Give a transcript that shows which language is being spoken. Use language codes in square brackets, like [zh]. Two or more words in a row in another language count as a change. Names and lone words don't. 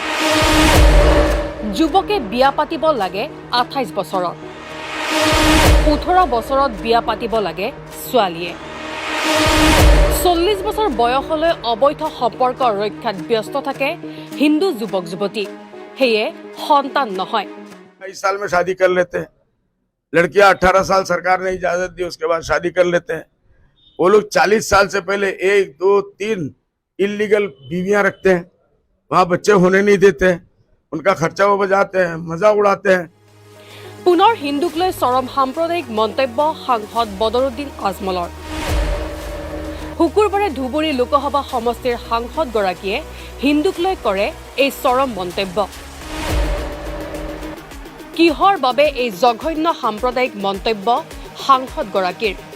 [as] যুৱকে বিয়া পাতিব লাগে 28 বছৰত, 18 বছৰত বিয়া পাতিব লাগে ছোৱালীয়ে। 40 বছৰ বয়সলৈ অবৈধ সম্পৰ্ক ৰক্ষাত ব্যস্ত থাকে হিন্দু যুৱক যুৱতী, সেয়ে সন্তান নহয়। [hi] 22 साल में शादी कर लेते हैं, लड़कियां 18 साल सरकार ने इजाजत दी, उसके बाद शादी कर लेते हैं। वो लोग 40 साल से पहले 1, 2, 3 इलीगल बीवियां रखते हैं, वहां बच्चे होने नहीं देते, उनका खर्चा वो बजाते हैं, मजा उड़ाते हैं। [as] পুনৰ হিন্দুক লৈ চৰম সাম্প্ৰদায়িক মন্তব্য সাংসদ বদৰুদ্দিন আজমলৰ। শুকুৰবাৰে ধুবুৰী লোকসভা সমষ্টিৰ সাংসদগৰাকীয়ে হিন্দুক লৈ কৰে এই চৰম মন্তব্য। কিহৰ বাবে এই জঘন্য সাম্প্ৰদায়িক মন্তব্য সাংসদগৰাকীৰ?